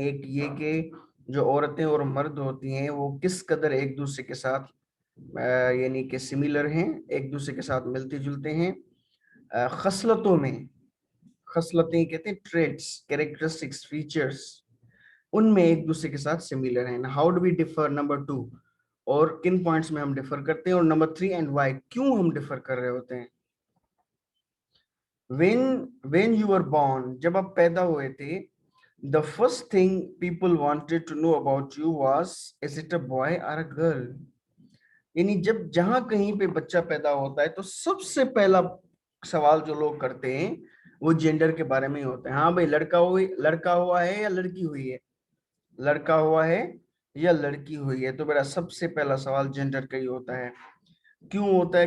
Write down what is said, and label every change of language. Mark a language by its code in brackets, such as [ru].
[hi] एक ये कि जो औरतें और मर्द होती हैं वो किस कदर एक दूसरे के साथ यानी कि सिमिलर हैं, एक दूसरे के साथ मिलते जुलते हैं खसलतों में। खसलतें कहते हैं ट्रेड्स, कैरेक्टरिस्टिक्स, फीचर्स, उनमें एक दूसरे के साथ सिमिलर हैं। [en] how do we differ, [hi] number two, और किन पॉइंट्स में हम डिफर करते हैं, और नंबर थ्री, एंड व्हाई, क्यों हम डिफर कर रहे होते हैं। [en] when you were born, [hi] जब आप पैदा हुए थे, [en] the first thing people wanted to know about you was, is it a boy or a girl? [hi] यानी जब जहां कहीं पे बच्चा पैदा होता है तो सबसे पहला सवाल जो लोग करते हैं वो जेंडर के बारे में ही होता है। हाँ भाई, लड़का हुआ है या लड़की हुई है, लड़का हुआ है या लड़की हुई है। तो मेरा सबसे पहला सवाल जेंडर का ही होता है। क्यों होता है?